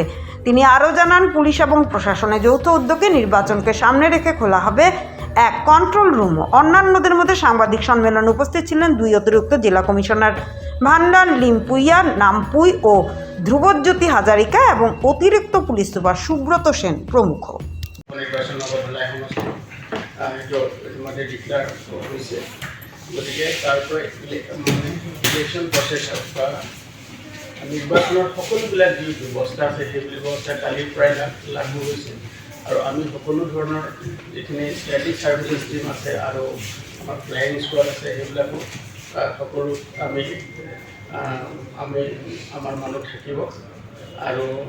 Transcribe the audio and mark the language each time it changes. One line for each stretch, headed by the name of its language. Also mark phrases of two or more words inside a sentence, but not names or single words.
Bangla: তিনি আরও জানান, পুলিশ এবং প্রশাসনের যৌথ উদ্যোগে নির্বাচনকে সামনে রেখে খোলা হবে এক কন্ট্রোল রুমও। অন্যান্যদের মধ্যে সাংবাদিক সম্মেলনে উপস্থিত ছিলেন 2 অতিরিক্ত জেলা কমিশনার ভান্ডার লিমপুইয়া নামপুই ও ধ্রুবজ্যোতি হাজারিকা এবং অতিরিক্ত পুলিশ সুপার সুব্রত সেন প্রমুখ।
Assamese: গতিকে তাৰ পৰা
English: election process
Assamese: বা নিৰ্বাচনৰ সকলোবিলাক যি ব্যৱস্থা আছে সেই ব্যৱস্থা কালিৰ পৰাই লাগু হৈছে আৰু আমি সকলো ধৰণৰ যিখিনি
English: static services team
Assamese: আছে আৰু আমাৰ
English: flying squad
Assamese: আছে সেইবিলাকো সকলো আমি আমাৰ মানুহ থাকিব আৰু